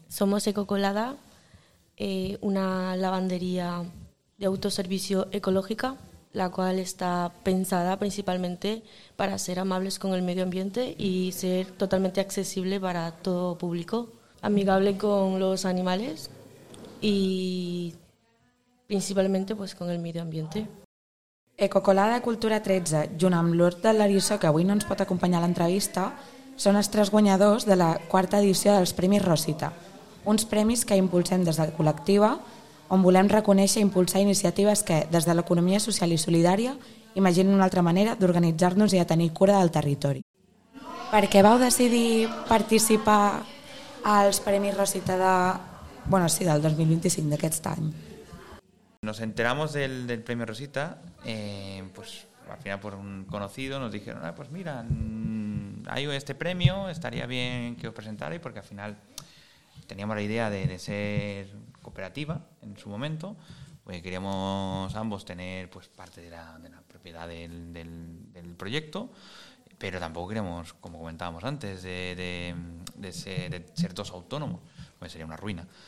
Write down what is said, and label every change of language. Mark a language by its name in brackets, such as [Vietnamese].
[Spanish] Somos Eco Colada, una lavandería de autoservicio ecológica, la cual está pensada principalmente para ser amables con el medio ambiente y ser totalmente accesible para todo público, amigable con los animales y principalmente pues con el medio ambiente. [Catalan] Eco Colada Cultura 13, junt amb l'Horta Larissa, que avui no ens pot acompanyar a l'entrevista, són els tres guanyadors de la quarta edició dels Premis Rosita, uns premis que impulsem des de la col·lectiva, on volem reconèixer i impulsar iniciatives que, des de l'economia social i solidària, imaginen una altra manera d'organitzar-nos i de tenir cura del territori. Per què vau decidir participar als Premis Rosita de, bueno, sí, del 2025, d'aquest any? [Spanish] Nos enteramos del Premio Rosita, pues al final por un conocido nos dijeron, pues mira, hay este premio, estaría bien que os presentarais, porque al final teníamos la idea de ser cooperativa en su momento, pues queríamos ambos tener pues parte de la propiedad del proyecto, pero tampoco queríamos, como comentábamos antes, de ser dos autónomos, pues sería una ruina.